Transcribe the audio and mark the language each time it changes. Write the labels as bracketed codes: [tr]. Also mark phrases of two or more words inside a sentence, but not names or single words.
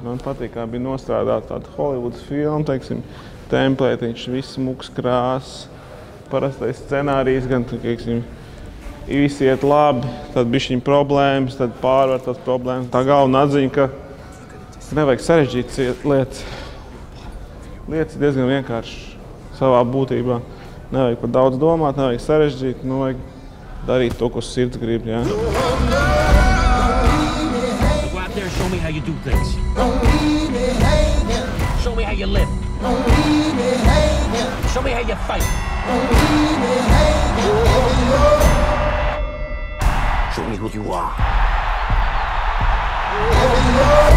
[lv] Man patīk, kā bija nostrādāta tāda Hollywoods filma, teiksim, templētiņš, viss muks krāsas, parastais scenārijs, gan, teiksim, visi iet labi, tad bišķiņ problēmas, tad pārvar tās problēmas. Tā galvenā atziņa, ka nevajag sarežģīt lietas. Lietas ir diezgan vienkārši savā būtībā. Nevajag par daudz domāt, nevajag sarežģīt, vajag darīt to, ko sirds grib. Ja? [en] Show me how you do things. Show me how you live. Show me how you fight. Show me who you are.